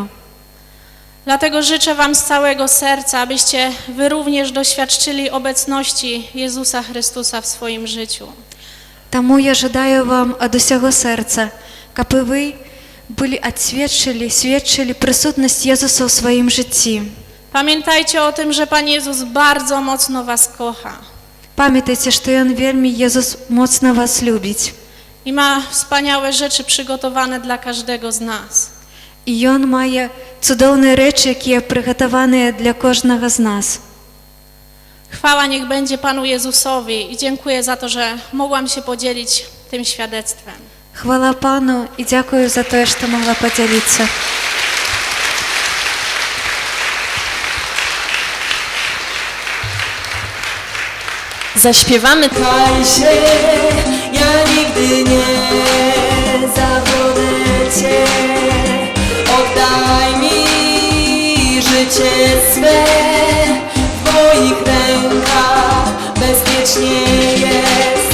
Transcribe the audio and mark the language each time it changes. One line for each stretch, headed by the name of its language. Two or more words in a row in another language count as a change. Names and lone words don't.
Polish: Dlatego życzę wam z całego serca, abyście wy również doświadczyli obecności Jezusa Chrystusa w swoim życiu.
Belarusian: Таму я жадаю вам ад усяго сэрца, каб і вы сведчылі прысутнасць Езуса ў сваім жыцці.
Polish: Pamiętajcie o tym, że Pan Jezus bardzo mocno was kocha.
Belarusian: Памятайце, што Ён вельмі, Езус, моцна вас любіць.
Polish: I ma wspaniałe rzeczy przygotowane dla każdego z nas.
Belarusian: І Ён мае цудоўныя рэчы, якія прыгатаваныя для кожнага з нас.
Polish: Chwała niech będzie Panu Jezusowi i dziękuję za to, że mogłam się podzielić tym świadectwem.
Belarusian: Хвала Пану і дзякую за тое, што магла падзяліцца.
Polish: Zaśpiewamy. Kaj się, ja nigdy nie zawiodę Cię. Oddaj mi życie swe, w moich rękach bezpiecznie jest.